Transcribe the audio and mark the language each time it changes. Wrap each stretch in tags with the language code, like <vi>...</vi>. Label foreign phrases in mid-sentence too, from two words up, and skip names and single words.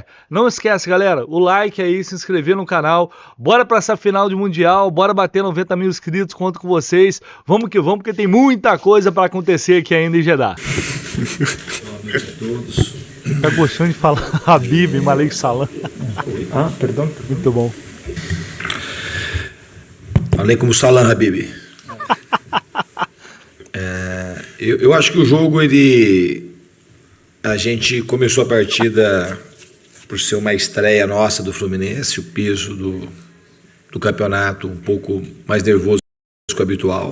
<pt>Não esquece, galera, o like aí, se inscrever no canal. Bora para essa final de Mundial, bora bater 90 mil inscritos, conto com vocês. Vamos que vamos, porque tem muita coisa para acontecer aqui ainda em Jeddah. Boa noite a todos. Tá gostando de falar Habib, Malik Salam? Ah, perdão? Muito bom.</pt> <ar>عليكم السلام, Habib.</ar> <pt>Eu acho que o jogo, a gente começou a partida por ser uma estreia nossa do Fluminense, o peso do campeonato um pouco mais nervoso que o habitual.</pt>